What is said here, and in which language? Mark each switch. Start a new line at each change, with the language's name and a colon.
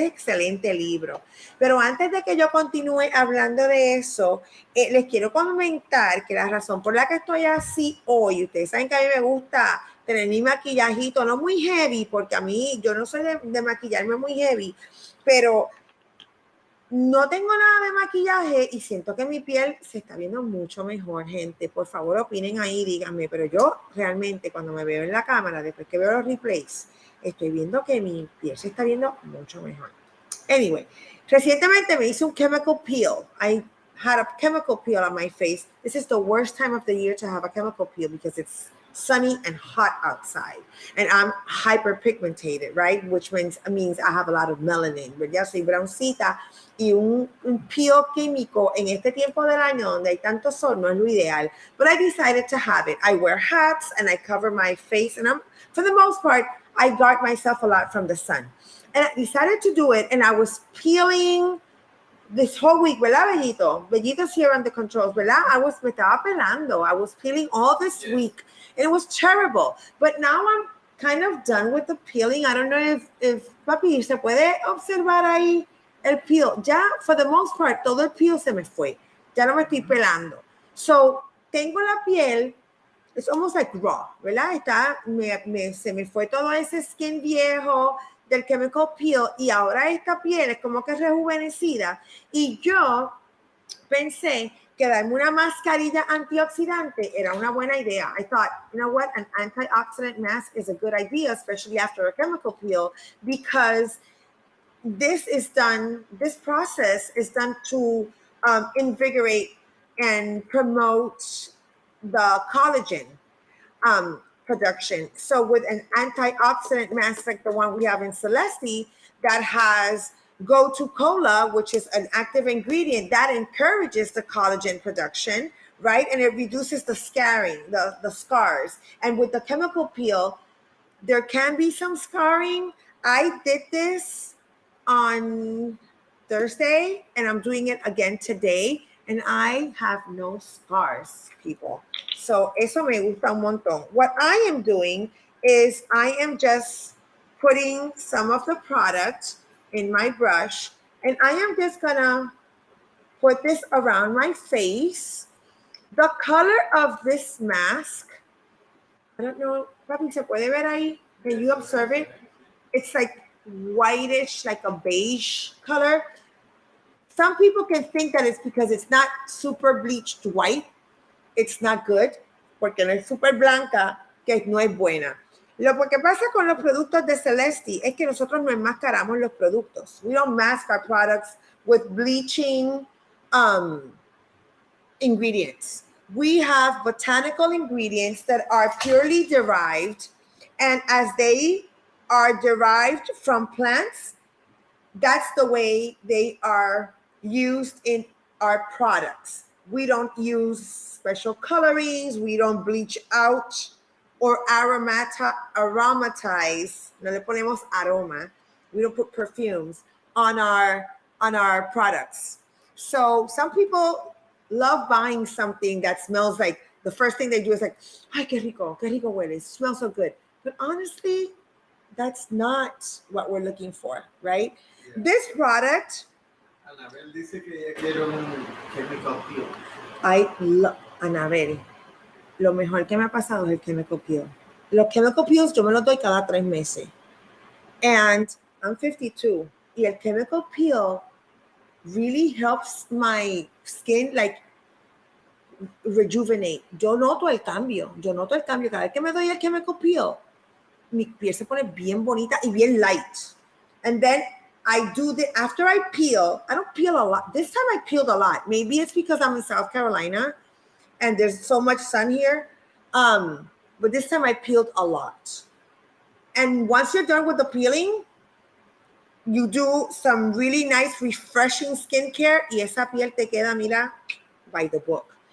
Spanish: Es excelente libro. Pero antes de que yo continúe hablando de eso, les quiero comentar que la razón por la que estoy así hoy, ustedes saben que a mí me gusta tener mi maquillajito, no muy heavy, porque a mí, yo no soy de maquillarme muy heavy, pero no tengo nada de maquillaje y siento que mi piel se está viendo mucho mejor, gente. Por favor, opinen ahí, díganme. Pero yo realmente cuando me veo en la cámara, después que veo los replays, estoy viendo que mi piel se está viendo mucho mejor. Anyway, recientemente me hice un chemical peel.
English: I had a chemical peel on my face. This is the worst time of the year to have a chemical peel because it's sunny and hot outside, and I'm hyperpigmented, right? Which means I have a lot of melanin,
Spanish: ¿verdad? Soy broncita, y un peel químico en este tiempo del año donde hay tanto sol no es lo ideal.
English: But I decided to have it. I wear hats and I cover my face, and for the most part, I guard myself a lot from the sun. And I decided to do it, and I was peeling this whole week,
Spanish: ¿verdad, Bellito?
English: Bellito's here on the controls,
Spanish: ¿verdad? Me estaba pelando.
English: I was peeling all this week, and it was terrible. But now I'm kind of done with the peeling. I don't know if papi,
Spanish: ¿se puede observar ahí el peel? Ya,
English: for the most part,
Spanish: todo el peel se me fue. Ya no me estoy pelando.
English: So,
Spanish: tengo la piel,
English: it's almost like raw,
Spanish: ¿verdad? Se me fue todo ese skin viejo del chemical peel, y ahora esta piel es como que rejuvenecida, y yo pensé que darme una mascarilla antioxidante era una buena idea.
English: I thought, you know what, an antioxidant mask is a good idea, especially after a chemical peel, because this process is done to invigorate and promote the collagen production. So with an antioxidant mask like the one we have in Celesti that has gotu-kola, which is an active ingredient that encourages the collagen production, right? And it reduces the scarring, the scars. And with the chemical peel, there can be some scarring. I did this on Thursday, and I'm doing it again today, and I have no scars, people.
Spanish: So eso me gusta un montón.
English: What I am doing is I am just putting some of the product in my brush, and I am just gonna put this around my face, The color of this mask, I don't know, papi,
Spanish: ¿se puede ver ahí?
English: Can you observe it? It's like whitish, like a beige color. Some people can think that it's because it's not super bleached white. It's not good,
Spanish: porque no es super blanca, que no es buena. Lo que pasa con los productos de Celesti es que nosotros no enmascaramos los productos.
English: We don't mask our products with bleaching ingredients. We have botanical ingredients that are purely derived, and as they are derived from plants, that's the way they are used in our products. We don't use special colorings, we don't bleach out or aromatize,
Spanish: no le ponemos aroma,
English: we don't put perfumes on our products. So some people love buying something that smells like, the first thing they do is like,
Spanish: ay, qué rico huele,
English: it smells so good. But honestly, that's not what we're looking for, right? Yeah. This product.
Spanish: Anabel dice que ella quiere un chemical peel. Anabel, lo mejor que me ha pasado es el chemical peel. Los chemical peels yo me los doy cada 3 meses.
English: And I'm 52. Y el chemical peel really helps my skin like rejuvenate.
Spanish: Yo noto el cambio. Cada vez que me doy el chemical peel, mi piel se pone bien bonita y bien light.
English: And then I do after I peel, I don't peel a lot. This time I peeled a lot. Maybe it's because I'm in South Carolina and there's so much sun here. But this time I peeled a lot. And once you're done with the peeling, you do some really nice, refreshing skincare
Spanish: y esa piel te queda, mira,
English: by the book.